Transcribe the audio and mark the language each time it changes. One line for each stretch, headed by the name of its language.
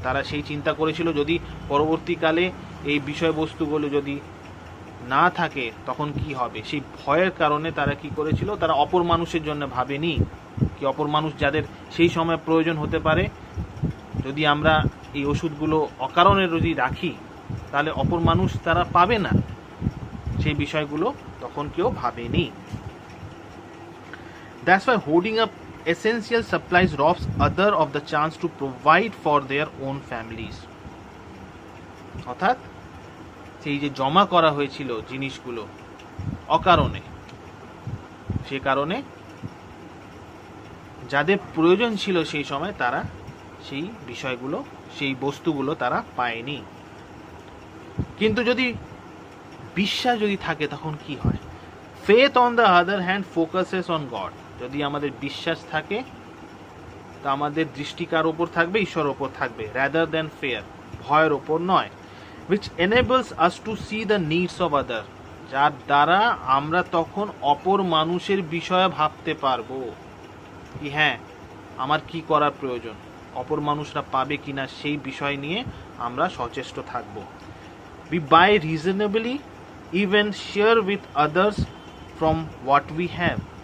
Bangla: তারা সেই চিন্তা করেছিল যদি পরবর্তীকালে এই বিষয়বস্তুগুলো যদি না থাকে তখন কি হবে, সেই ভয়ের কারণে তারা কি করেছিল, তারা অপর মানুষের জন্য ভাবেনি কি অপর মানুষ যাদের সেই সময় প্রয়োজন হতে পারে, যদি আমরা এই ওষুধগুলো অকারণে যদি রাখি তাহলে অপর মানুষ তারা পাবে না, সেই বিষয়গুলো তখন কেউ ভাবেনি।
English: That's why hoarding up essential supplies robs other of the chance to provide for their own families.
Bangla: অর্থাৎ সেই যে জমা করা হয়েছিল জিনিসগুলো অকারণে, সে কারণে যাদের প্রয়োজন ছিল সেই সময় তারা সেই বিষয়গুলো, সেই বস্তুগুলো তারা পায়নি। কিন্তু যদি বিশ্বাস যদি থাকে তখন কি হয়,
English: Faith on the other hand focuses on God.
Bangla: যদি আমাদের বিশ্বাস থাকে তা আমাদের দৃষ্টিকার ওপর থাকবে, ঈশ্বরের ওপর থাকবে,
English: rather than fear,
Bangla: ভয়ের ওপর নয়।
English: which enables us to see the needs of other,
Bangla: যার দ্বারা আমরা তখন অপর মানুষের বিষয়ে ভাবতে পারবো কি হ্যাঁ আমার কি করার প্রয়োজন, অপর মানুষরা পাবে কিনা সেই বিষয় নিয়ে আমরা সচেষ্ট থাকব।
English: we buy reasonably, even share with others from what we have।